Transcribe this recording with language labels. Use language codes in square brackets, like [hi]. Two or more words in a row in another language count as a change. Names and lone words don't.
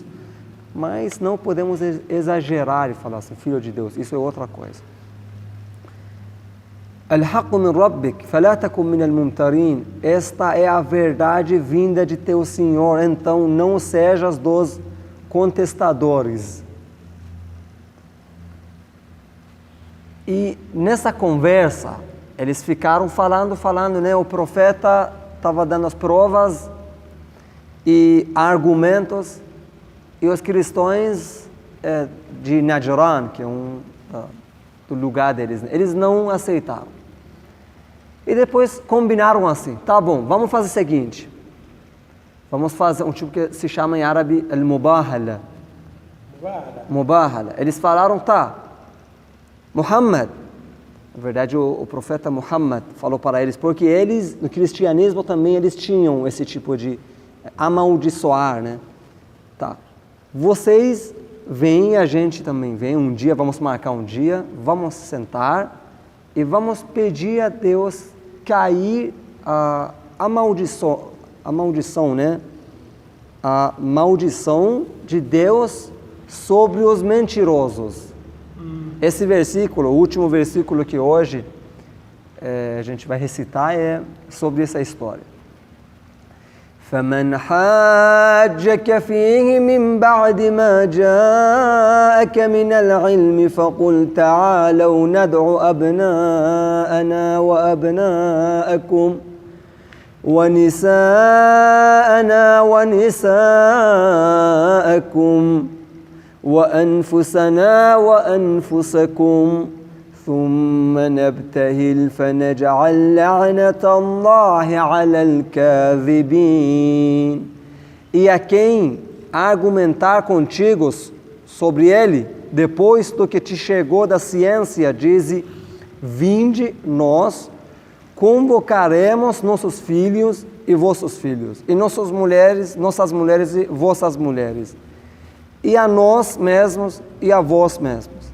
[pt] Mas não podemos exagerar e falar assim, filho de Deus. Isso é outra coisa. [ar] الحق من ربك فلا تكونن من الممترين. [pt] Esta é a verdade vinda de teu Senhor, então não sejas dos contestadores. E nessa conversa, eles ficaram falando, né? O profeta estava dando as provas e argumentos, e os cristãos de Najran, que é do lugar deles, eles não aceitaram. E depois combinaram assim, tá bom, vamos fazer o seguinte, vamos fazer um tipo que se chama em árabe al-mubahala. Mubahala. Eles falaram, tá, Muhammad, na verdade o profeta Muhammad falou para eles, porque eles, no cristianismo também, eles tinham esse tipo de amaldiçoar, né? Tá, vocês vêm, a gente também vem, um dia, vamos marcar um dia, vamos sentar e vamos pedir a Deus cair a maldição, né? A maldição de Deus sobre os mentirosos. Esse versículo, o último versículo que hoje a gente vai recitar é sobre essa história. [ar] فمن حاجك فيه من بعد ما جاءك من العلم فقل تعالوا ندعو أبناءنا وأبناءكم ونساءنا ونساءكم وأنفسنا وأنفسكم ثم نبتهل فنجعل لعنة الله على الكاذبين. [pt] E a quem argumentar contigo sobre ele, depois do que te chegou da ciência, dize, vinde, nós convocaremos nossos filhos e vossos filhos, e nossas mulheres e vossas mulheres, e a nós mesmos e a vós mesmos.